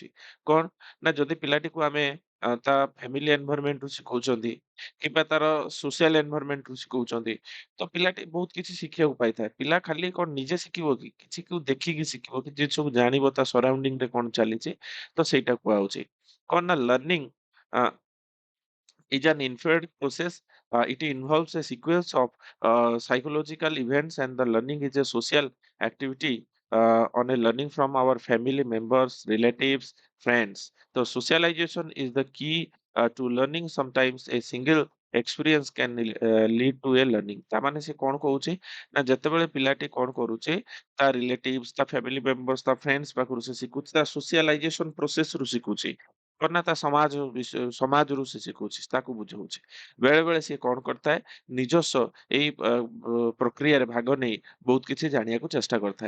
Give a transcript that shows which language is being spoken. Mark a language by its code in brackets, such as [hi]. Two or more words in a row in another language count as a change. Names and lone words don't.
[or] କଣ ନା ଯଦି ପିଲାଟିକୁ ଆମେ ତା [en] family environmentru [or] ଶିଖଉଛନ୍ତି କିମ୍ବା ତାର [en] social environmentru [or] ଶିଖଉଛନ୍ତି ତ ପିଲାଟି ବହୁତ କିଛି ଶିଖିବାକୁ ପାଇଥାଏ। ପିଲା ଖାଲି କଣ ନିଜେ ଶିଖିବ କି, କିଛି ଦେଖିକି ଶିଖିବ, କି ଯେ ସବୁ ଜାଣିବ ତା ସରାଉଣ୍ଡିଂ ରେ କଣ ଚାଲିଛି ତ ସେଇଟା କୁହାହଉଛି। [en] କଣ ନା learning is an inferred process. It involves a sequence of psychological events, and the learning is a social activity on a learning from our family members, relatives, friends. So, socialization is the key to learning. Sometimes a single experience can lead to a learning। [or] ତାମାନେ ସେ କଣ କହୁଛି ନା ଯେତେବେଳେ ପିଲାଟି କଣ କରୁଛି ତା ରିଲେଟିଭ୍ସ, ତା [en] family members, [or] ତା ଫ୍ରେଣ୍ଡସ୍ ପାଖରୁ ସେ ଶିଖୁଛି, ତା [en] socialization process [or] ରୁ ଶିଖୁଛି। କଣ ନା ତା ସମାଜରୁ ସେ ଶିଖୁଛି, ତାକୁ ବୁଝଉଛି। ବେଳେ ବେଳେ ସିଏ କଣ କରିଥାଏ ନିଜସ୍ୱ ଏଇ ପ୍ରକ୍ରିୟାରେ ଭାଗ ନେଇ ବହୁତ କିଛି ଜାଣିବାକୁ ଚେଷ୍ଟା କରିଥାଏ।